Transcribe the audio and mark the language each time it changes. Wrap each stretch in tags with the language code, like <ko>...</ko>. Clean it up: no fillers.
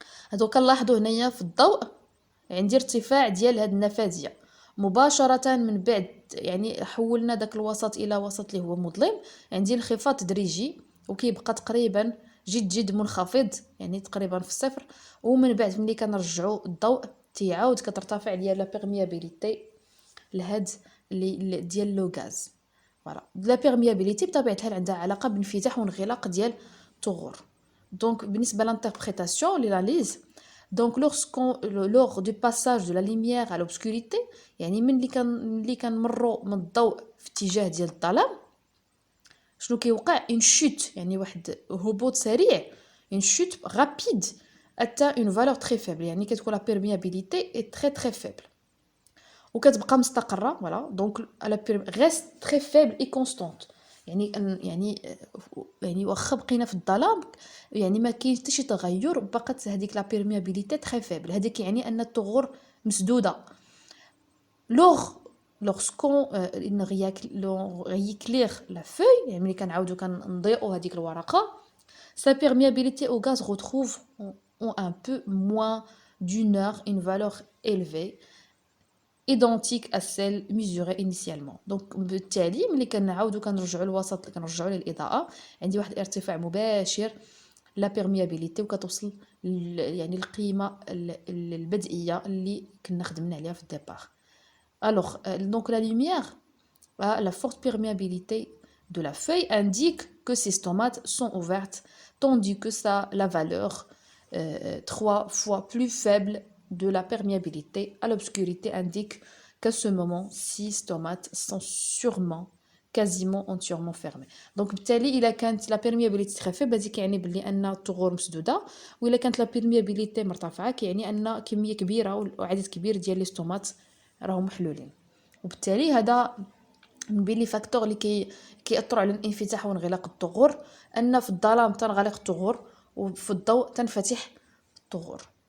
<ar>هادو كنلاحظوا هنايا في الضوء عندي ارتفاع ديال هاد النفاذيه مباشره من بعد، يعني حولنا داك الوسط الى وسط اللي هو مظلم، عندي انخفاض تدريجي وكيبقى تقريبا جد منخفض يعني تقريبا في الصفر، ومن بعد ملي كنرجعوا الضوء تيعاود كترتفع ليا لا بيرميابيليتي لهاد اللي ديال لو غاز فوالا. لا بيرميابيليتي بطبيعه الحال عندها علاقه بانفتاح وانغلاق ديال الثغور. دونك بالنسبه للانتربريتاسيون لاناليز،</ar> <fr>donc lors du passage de la lumière à l'obscurité،</fr> <ar>يعني ملي كنمروا من الضوء في اتجاه ديال الظلام شنو كيوقع؟</ar> <fr>une chute</fr> <ar>يعني واحد هبوط سريع،</ar> <fr>une chute rapide atteint une valeur très faible،</fr> <ar>يعني كتكون</ar> <fr>la perméabilité est très très faible</fr> <ar>وكتبقى مستقره فوالا. دونك</ar> <fr>la reste très faible et constante،</fr> <ar>يعني واخا بقينا في الظلام يعني ما كاين حتى شي تغير، بقات هذيك لا بيرميابيليتي تري فيبل، هذاك يعني ان الثغور مسدوده.</ar> <fr>lorsqu'on rééclaire la feuille،</fr> <ar>يعني ملي كنعاودو كنضيئوا هذيك الورقه،</ar> <fr>sa perméabilité au gaz retrouve en un peu moins d'une heure une valeur élevée identique à celle mesurée initialement.</fr> <ar>donc بالتالي ملي كنعاودو كنرجعوا للوسط كنرجعوا للاضاءه عندي واحد الارتفاع مباشر لا بيرميابيليتي وكتوصل يعني القيمه البدئيه اللي كنا خدمنا عليها في الديبار.</ar> <fr>alors donc la lumière a la forte perméabilité de la feuille indique que ces stomates sont ouvertes, tandis que ça la valeur 3 fois plus faible de la perméabilité à l'obscurité indique qu'à ce moment, 6 stomates sont sûrement quasiment entièrement fermés.</fr> <ar>Donc بالتالي الا كانت لا بيرميابيليتي très faible هذه كيعني بلي ان الثغور مسدوده، والا كانت لا بيرميابيليتي مرتفعه كيعني ان كميه كبيره وعدد كبير ديال لي ستومات راهم محلولين. وبالتالي هذا من بين لي فاكتور اللي كيأثروا على الانفتاح وانغلاق الثغور، ان في الظلام تنغلق الثغور وفي الضوء تنفتح الثغور.</ar>